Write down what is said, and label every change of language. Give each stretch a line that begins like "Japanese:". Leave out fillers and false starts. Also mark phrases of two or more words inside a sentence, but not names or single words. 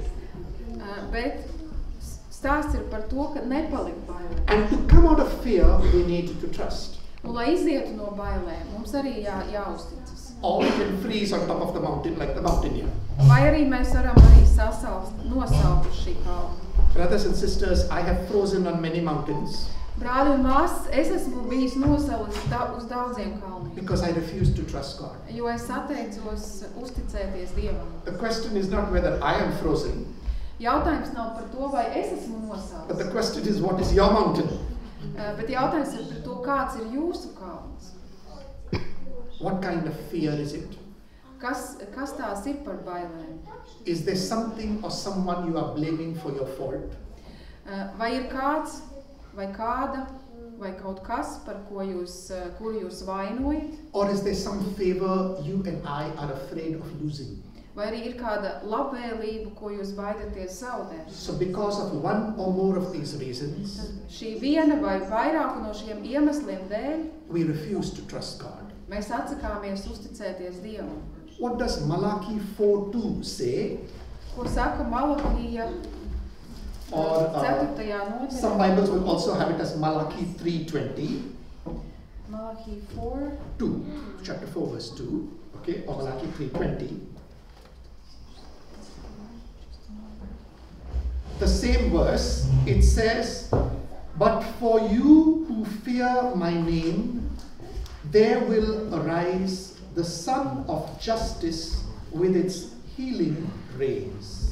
Latvian: Bet stāsts ir par to, ka nepalikt bailē.
English: And to come out of fear, we need to trust.
Latvian: Un, lai izietu no bailēm, mums arī jāuzticas.
English: Or we can freeze on top of the mountain like the mountaineer.
Latvian: Vai arī mēs varam arī nosaukt uz šī kalna.
English: Brothers and sisters, I have frozen on many mountains
Latvian: Brāļi un māsas, es esmu bijis nosalis uz daudziem kalniem,
English: because I refuse to trust God.
Latvian: jo es atteicos uzticēties Dievam.
English: The question is not whether I am frozen,
Latvian: Jautājums nav par to, vai es esmu
English: but the
Latvian: nosalis,
English: question is what is your mountain?
Latvian: bet jautājums ir par to, kāds ir jūsu kalns.
English: What kind of fear is it?
Latvian: Kas tās ir par bailēm?
English: Is there something or someone you are blaming for your fault?
Latvian: Vai ir kāds, vai kāda, vai kaut kas, par kuru jūs vainojat?
English: Or is there some favor you and I are afraid of losing?
Latvian: Vai arī ir kāda labvēlība, ko jūs baidaties zaudēt?
English: So because of one or more of these reasons,
Latvian: Šī viena vai vairāku no šiem iemesliem dēļ,
English: we refuse to trust God.
Latvian: mēs atsakāmies uzticēties Dievam.
English: What does Malachi 4:2 say?
Latvian: Ko saka Malahija
English: Or
Latvian: 4.
English: some
Latvian: nodaļā?
English: Bibles will also have it as Malachi 3:20.
Latvian: Malahija 4.
English: 2, chapter 4, verse 2, okay, or Malachi 3:20. The same verse, it says, "But for you who fear my name, there will arise the Sun of Justice with its healing rays."